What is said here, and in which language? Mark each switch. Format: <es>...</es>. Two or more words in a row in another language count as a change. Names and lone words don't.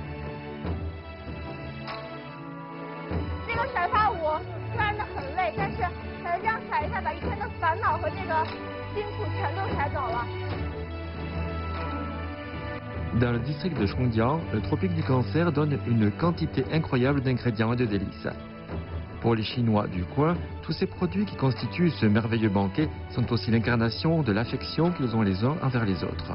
<zh>这个甩发舞虽然很累，但是这样甩一下，把一天的烦恼和这个辛苦全都甩走了。</zh> <fr>Dans le district de Chongjiang, le tropique du Cancer donne une quantité incroyable d'ingrédients et de délices. Pour les Chinois du coin, tous ces produits qui constituent ce merveilleux banquet sont aussi l'incarnation de l'affection qu'ils ont les uns envers les autres.</fr>